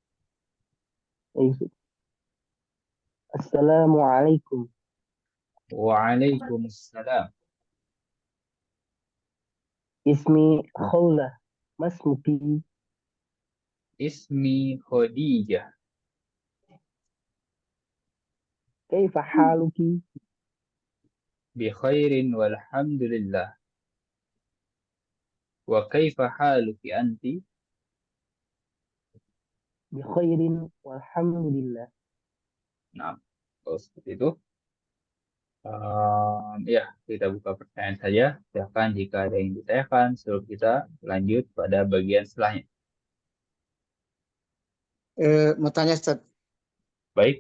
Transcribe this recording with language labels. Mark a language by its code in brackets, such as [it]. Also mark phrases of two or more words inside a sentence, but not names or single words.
[ar] Assalamualaikum. Waalaikumsalam. اسمي خولة. Masmuki. اسمي خديجة. كيف حالك? بخير والحمد لله. وكيف حالك أنت? بخير والحمد لله. [id] Nah, kalau seperti itu. Ya, kita buka pertanyaan saja. Silakan jika ada yang ditanyakan sebelum kita lanjut pada bagian setelahnya. Mau tanya Ustaz, Baik,